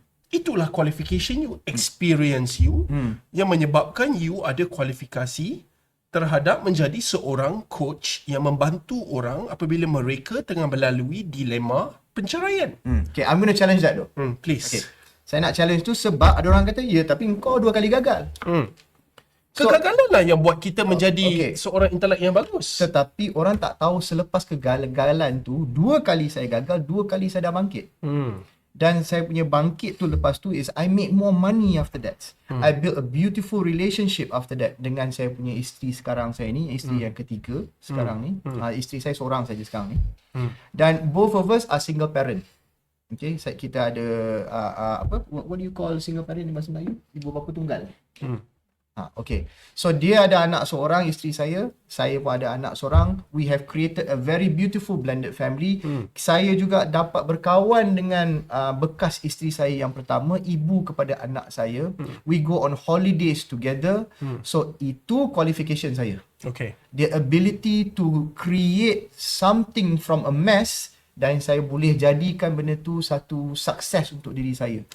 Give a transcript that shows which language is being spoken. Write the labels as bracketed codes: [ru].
[ms] Itulah qualification you, experience you yang menyebabkan you ada kualifikasi terhadap menjadi seorang coach yang membantu orang apabila mereka tengah melalui dilema penceraian. [en] Okay, I'm going to challenge that though. Please. [ms] Okay. Saya nak challenge tu sebab ada orang kata, ya tapi kau 2 kali gagal. Kegagalan lah yang buat kita menjadi seorang intelek yang bagus. Tetapi orang tak tahu selepas kegagalan tu, 2 kali saya gagal, 2 kali saya dah bangkit. Dan saya punya bangkit tu lepas tu [en] is I make more money after that. I built a beautiful relationship after that [ms] dengan saya punya isteri sekarang saya ni, isteri yang ketiga sekarang ni. Isteri saya seorang saja sekarang ni. Dan [en] both of us are single parent. [ms] Okay, kita ada [en] what do you call single parent [ms] di bahasa Melayu? Ibu bapa tunggal. Okay. So dia ada anak seorang, isteri saya pun ada anak seorang. [en] We have created a very beautiful blended family. [ms] Saya juga dapat berkawan dengan bekas isteri saya yang pertama, ibu kepada anak saya. [en] We go on holidays together. [ms] So itu qualification saya. Okay. [en] The ability to create something from a mess, [ms] dan saya boleh jadikan benda tu satu sukses untuk diri saya.